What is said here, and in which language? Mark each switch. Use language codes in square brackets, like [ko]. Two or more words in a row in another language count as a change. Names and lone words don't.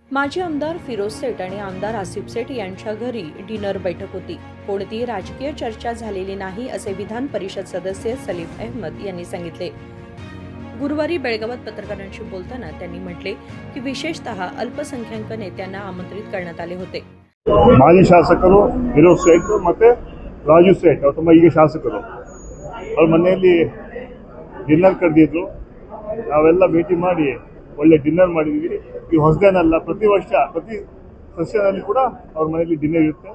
[mr] माजी आमदार फिरोज सेठ आणि आमदार आसिफ सेठ यांच्या घरी डिनर बैठक होती. कोणतीही राजकीय चर्चा झालेली नाही असे विधान परिषद सदस्य सलीम अहमद यांनी सांगितले. गुरुवारी बेळगावात पत्रकारांशी बोलताना त्यांनी म्हटले की विशेषतः अल्पसंख्याक नेत्यांना आमंत्रित करण्यात आले होते. [kn] ಮಾಜಿ ಶಾಸಕರು ಫಿರೋಜ್ ಸೇಠ್ ಮತ್ತು ರಾಜು ಸೇಠ್ ಅವರು ತುಂಬ ಈಗ ಶಾಸಕರು ಅವ್ರ ಮನೆಯಲ್ಲಿ ಡಿನ್ನರ್ ಕರೆದಿದ್ರು. ನಾವೆಲ್ಲ ಭೇಟಿ ಮಾಡಿ ಒಳ್ಳೆ ಡಿನ್ನರ್ ಮಾಡಿದ್ವಿ. ಈ ಹೊಸದೇನಲ್ಲ, ಪ್ರತಿ ವರ್ಷ ಪ್ರತಿ ಸೆಷನಲ್ಲಿ ಕೂಡ ಅವ್ರ ಮನೆಯಲ್ಲಿ ಡಿನ್ನರ್ ಇರುತ್ತೆ.